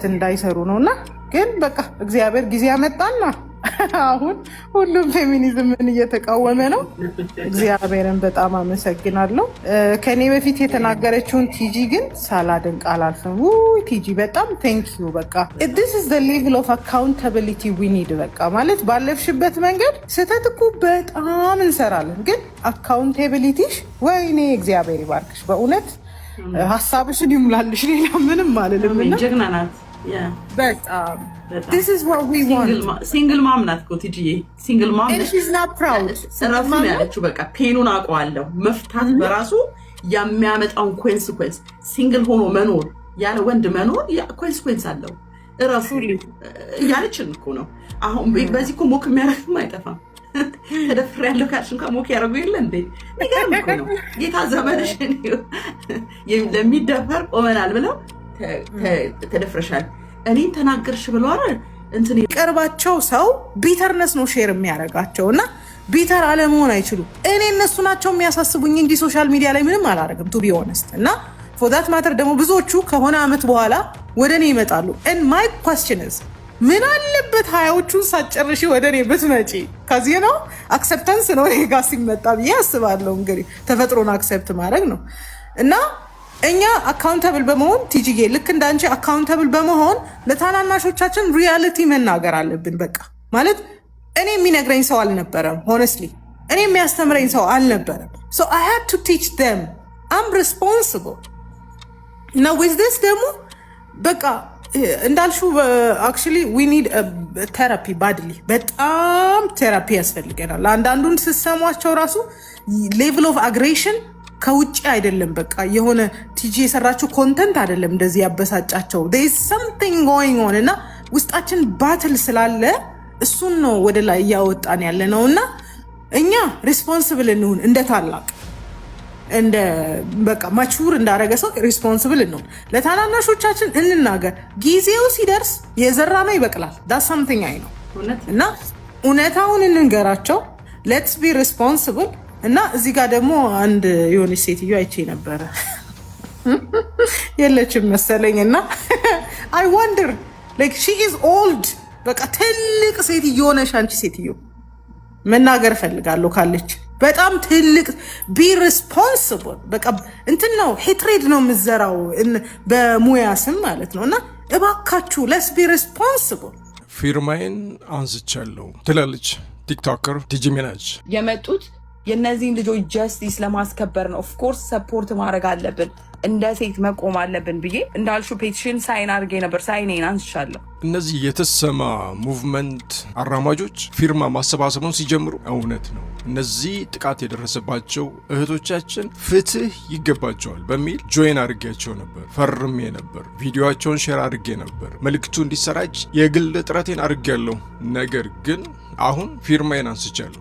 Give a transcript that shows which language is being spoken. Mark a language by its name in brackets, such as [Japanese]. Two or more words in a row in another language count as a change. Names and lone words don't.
[Amharic] እንዳይሰሩ ነው። እና ግን በቃ እግዚአብሔር ጊዜ ያመጣና አሁን ሁሉም ፌሚኒዝምን እየተቃወመ ነው። እግዚአብሔርን በጣም አመሰግናለሁ። ከኔ በፊት የተናገረችውን ቲጂ ግን ሳላደንቅ አላልፍም። ቲጂ በጣም ቴንኪዩ። በቃ [English] this is the level of accountability we need። [Amharic] በቃ ማለት ባለፍሽበት መንገድ ስህተት እኮ በጣም እንሰራለን፣ ግን አካውንታቢሊቲሽ ወይኔ እግዚአብሔር ይባርክሽ። በእውነት ሀሳብሽን ይሙላልሽ። ሌላ ምንም አልልም። ጀግና ናት በጣም [English] This is what we want. Single mom [Amharic] ናት እኮ ቲጂዬ። [English] single mom and she's not proud. [Amharic] ራሱ ያለችው በቃ ፔኑን አውቀዋለሁ። መፍታት በራሱ የሚያመጣውን ኮንሲኩዌንስ ሲንግል ሆኖ መኖር ያለ ወንድ መኖር ኮንሲኩዌንስ አለው። ራሱ ያለችን እኮ ነው። አሁን በዚህ እኮ ሞክ የሚያደርግም አይጠፋም። ተደፍሬ ያለው ካልሽ እንኳን ሞክ ያደርጉ የለ እንዴ? ይገርም እኮ ነው። ጌታ ዘመንሽን ለሚደፈር ቆመናል ብለው ተደፍረሻል እኔን ተናገርሽ ብለዋል። እንትን ቀርባቸው ሰው ቢተርነስ ነው ሼር የሚያደርጋቸው እና ቢተር አለመሆን አይችሉም። እኔ እነሱ ናቸው የሚያሳስቡኝ እንጂ ሶሻል ሚዲያ ላይ ምንም አላደርግም [English] to be honest። [Amharic] እና [English] for that matter [Amharic] ደግሞ ብዙዎቹ ከሆነ አመት በኋላ ወደ እኔ ይመጣሉ። [English] and my question is [Amharic] ምን አለበት 20ዎቹን ሳጨርሽ ወደ እኔ ብትመጪ? ከዚህ ነው አክሰፕታንስ ነው ይሄ ጋር ሲመጣ ብዬ አስባለሁ። እንግዲህ ተፈጥሮን አክሰፕት ማድረግ ነው እና እኛ አካውንታብል በመሆን ቲጂጌ ልክ እንዳንቺ አካውንታብል በመሆን ለታናናሾቻችን ሪያሊቲ መናገር አለብን። በቃ ማለት እኔ የሚነግረኝ ሰው አልነበረም። ሆነስትሊ እኔ የሚያስተምረኝ ሰው አልነበረም። [English] so I had to teach them. I'm responsible. now with this [Amharic] ደግሞ በቃ እንዳልሹ [English] actually we need a therapy badly። [Amharic] በጣም ቴራፒ ያስፈልገናል። አንዳንዱን ስሰሟቸው ራሱ [English] level of aggression [Amharic] ከውጪ አይደለም። በቃ የሆነ ቲጂ የሰራችው ኮንተንት አይደለም እንደዚህ ያበሳጫቸው። [English] there is something going on [Amharic] እና ውስጣችን ባትል ስላለ እሱን ነው ወደ ላይ እያወጣን ያለ ነው። እና እኛ ሪስፖንሲብል እንሁን፣ እንደ ታላቅ እንደ በቃ ማቹር እንዳረገ ሰው ሪስፖንሲብል እንሁን። ለታናናሾቻችን እንናገር። ጊዜው ሲደርስ የዘራ ነው ይበቅላል። [English] that's something [Amharic] አይ ነው እና እውነታውን እንንገራቸው። [English] let's be responsible። [Amharic] እና እዚህ ጋር ደግሞ አንድ የሆነች ሴትዮ አይቼ ነበረ የለችም መሰለኝ። እና [English] I wonder like she is old። [Amharic] በቃ ትልቅ ሴትዮ ነሽ አንቺ ሴትዮ። መናገር ፈልጋለሁ ካለች በጣም ትልቅ [English] be responsible። [Amharic] በቃ እንትን ነው ሄትሬድ ነው የምዘራው በሙያ ስም ማለት ነው። እና እባካችሁ [English] let's be responsible። [Amharic] ፊርማዬን አንስቻለሁ ትላለች ቲክቶከር ቲጂ ሚናጅ። የመጡት የነዚህን ልጆች ጀስቲስ ለማስከበር ነው። [English] of course [Amharic] ሰፖርት ማድረግ አለብን፣ እንደ ሴት መቆም አለብን ብዬ እንዳልሹ ፔቲሽን ሳይን አድርጌ ነበር። ሳይኔን አንስቻለሁ። እነዚህ የተሰማ ሙቭመንት አራማጆች ፊርማ ማሰባሰቡን ሲጀምሩ እውነት ነው እነዚህ ጥቃት የደረሰባቸው እህቶቻችን ፍትህ ይገባቸዋል በሚል ጆይን አድርጌያቸው ነበር፣ ፈርሜ ነበር፣ ቪዲዮቸውን ሼር አድርጌ ነበር፣ መልክቱ እንዲሰራጭ የግል ጥረቴን አድርጌያለሁ። ነገር ግን አሁን ፊርማዬን አንስቻለሁ